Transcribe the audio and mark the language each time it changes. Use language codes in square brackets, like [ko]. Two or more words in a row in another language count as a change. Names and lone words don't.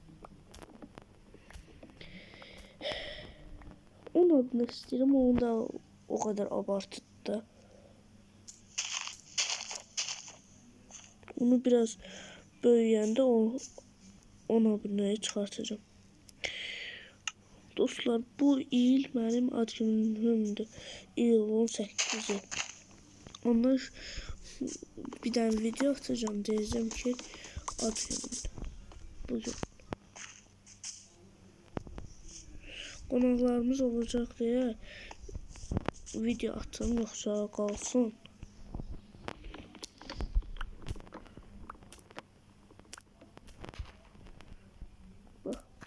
[az] 10 abunə istəyirəm, [tr] onu da o kadar abartıdı da. [az] Onu biraz böyüyəndə 10 abunəyə çıxartacağım. Dostlar, bu il mənim ad günümdür. İyulun 8-i. [tr] Ondan bir tane video atacağım. Diyeceğim ki ad günümdür. Bugün. [az] Qonaqlarımız olacaq deyə video atım, yoxsa qalsın. Bax.